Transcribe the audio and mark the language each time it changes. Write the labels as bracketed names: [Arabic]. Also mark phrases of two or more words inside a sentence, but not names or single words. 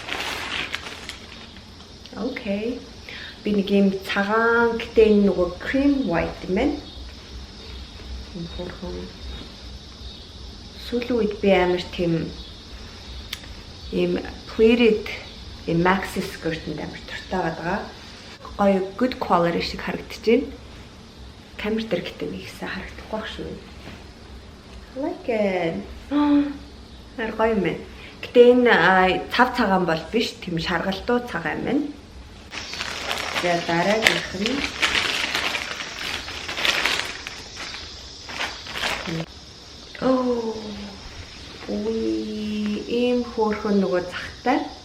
[Mongolian] Окей. Би нэг юм цагаан гэдэг энэ нөгөө [English] cream white [Mongolian] юм байна. Сүүлийн үед би амар тийм ийм pleated ийм [English] maxi skirt-д [Mongolian] амар дуртай байгаа. Гоё [English] good quality [Mongolian] шиг харагдаж байна. Камер дээр гэдэг нэг ихсэн харагдахгүй байх шүү. [English] Like it. [Mongolian] Гоё юм байна. Гэтэ энэ цав цагаан бол биш, тийм шаргалтуу цагаан юм байна. За дараагийнх нь ийм хөөрхөн нөгөө захтай.